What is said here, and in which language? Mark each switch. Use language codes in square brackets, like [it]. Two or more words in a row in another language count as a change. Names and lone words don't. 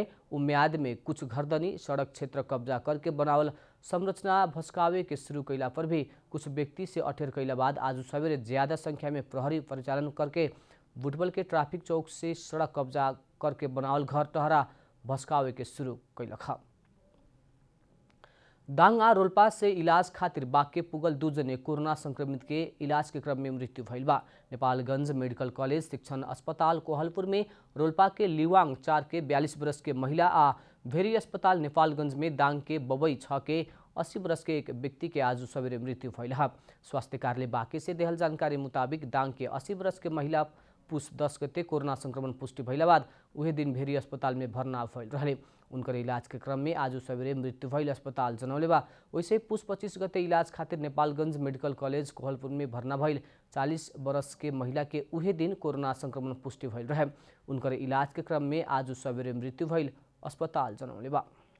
[bho] उ म्याद में कुछ घरधनी सड़क क्षेत्र कब्जा करके बनावल संरचना भस्कावे के शुरू कैला पर भी कुछ व्यक्ति से अठेर कैला बाद आज सवेरे ज्यादा संख्या में प्रहरी परिचालन करके बुटवल के ट्रैफिक चौक से सड़क कब्जा करके बनावल घर टहरा भस्कावे के शुरू कैलक। दाङ आ रोल्पा से इलाज खातिर बाके पुगल 2 जने कोरोना संक्रमित के इलाज के क्रम में मृत्यु भइल बा। नेपालगंज मेडिकल कॉलेज शिक्षण अस्पताल कोहलपुर में रोल्पा के लिवाङ 4 के 42 वर्ष के महिला आ भेरी अस्पताल नेपालगंज में दाङ के बबई 6 के 80 वर्ष के एक व्यक्ति के आज सवेरे मृत्यु भइल। स्वास्थ्य कार्यालय बाके से देहल जानकारी मुताबिक दाङ के 80 वर्ष के महिला पुस 10 गते कोरोना संक्रमण पुष्टि भइला बाद उहे दिन भेरी अस्पताल में भर्ना भइल रहे। उनकर इलाज के क्रम में आज सवेरे मृत्यु भइल अस्पताल जनौले बा। वैसे पुस 25 गते इलाज खातिर नेपालगंज मेडिकल कॉलेज कोहलपुर में भर्ना भइल 40 वर्ष के महिला के उहे दिन कोरोना संक्रमण पुष्टि भइल रहे। उनकर इलाज के क्रम में आज सवेरे मृत्यु भइल अस्पताल जनौले बा।